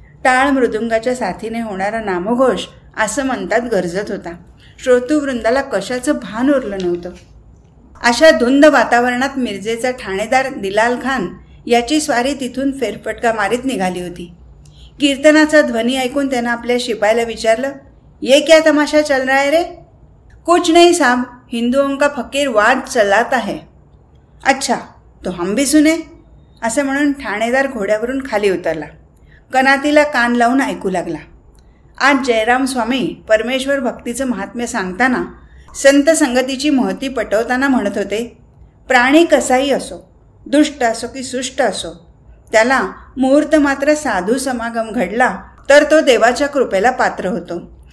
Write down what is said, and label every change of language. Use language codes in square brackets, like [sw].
[mr] टाळ मृदुंगाच्या साथीने होणारा नामघोष असं म्हणतात गरजत होता. श्रोतृवृंदाला कशाचं भान उरलं नव्हतं. अशा धुंद वातावरणात मिरजेचा ठाणेदार दिलाल खान याची स्वारी तिथून फेरफटका मारीत निघाली होती. कीर्तनाचा ध्वनी ऐकून त्यानं आपल्या शिपायाला विचारलं, [hi] ये क्या तमाशा चल रहा है रे? कुछ नहीं साहब, हिंदुओं का फकीर वाद चलाता है. अच्छा, तो हम भी सुने. [mr] असे म्हणून ठाणेदार घोड्यावरून खाली उतरला. कनातीला कान लावून ऐकू लागला. आज जयराम स्वामी परमेश्वर भक्तीचं महात्म्य सांगताना, संत संगतीची महती पटवताना म्हणत होते, प्राणी कसाही असो, दुष्ट असो की सुष्ट असो, त्याला मुहूर्त मात्र साधू समागम घडला तर तो देवाच्या कृपेला पात्र होतो.